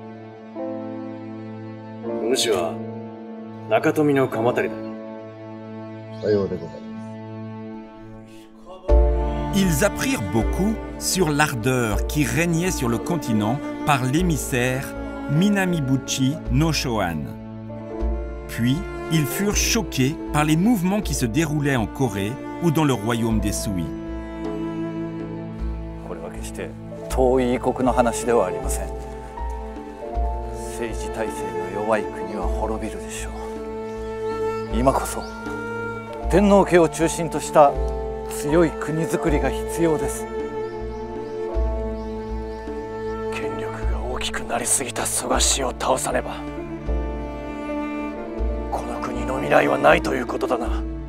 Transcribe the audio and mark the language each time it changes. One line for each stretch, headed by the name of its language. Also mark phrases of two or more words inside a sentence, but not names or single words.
French: Ils apprirent beaucoup sur l'ardeur qui régnait sur le continent par l'émissaire Minamibuchi no Shohan. Puis, ils furent choqués par les mouvements qui se déroulaient en Corée ou dans le royaume des Sui.
Japanese: 遠い異国の話ではありません。政治体制の弱い国は滅びるでしょう。今こそ天皇家を中心とした強い国づくりが必要です。権力が大きくなりすぎた蘇我氏を倒さねばこの国の未来はないということだな。